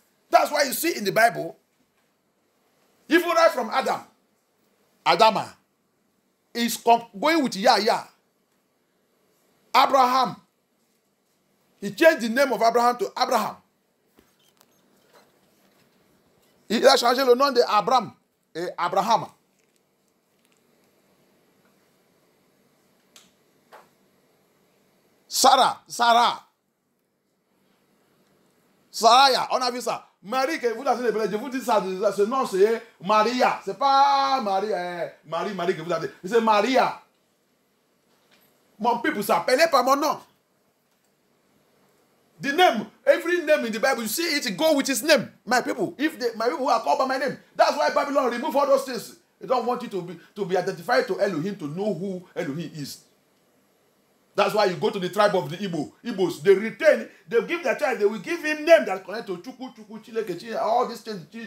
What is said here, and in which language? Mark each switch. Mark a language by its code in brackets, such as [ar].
[en] That's why you see in the Bible, even right from Adama is going with Yah. Abraham. He changed the name of Abraham to Abraham. [fr] Il a changé le nom de Abraham et Abraham. Sarah. Saraya, on a vu ça. Marie, que vous avez dit, je vous dis ça, ce nom c'est Maria. C'est pas Marie, Marie que vous avez dit. C'est Maria. Mon people s'appelait par mon nom. [en] The name, every name in the Bible, you see it, go with his name. My people, my people are called by my name. That's why Babylon remove all those things. They don't want you to be identified to Elohim, to know who Elohim is. That's why you go to the tribe of the Igbos. They retain, they give their child, they will give him name that connect to Chuku, Chileke, all these things.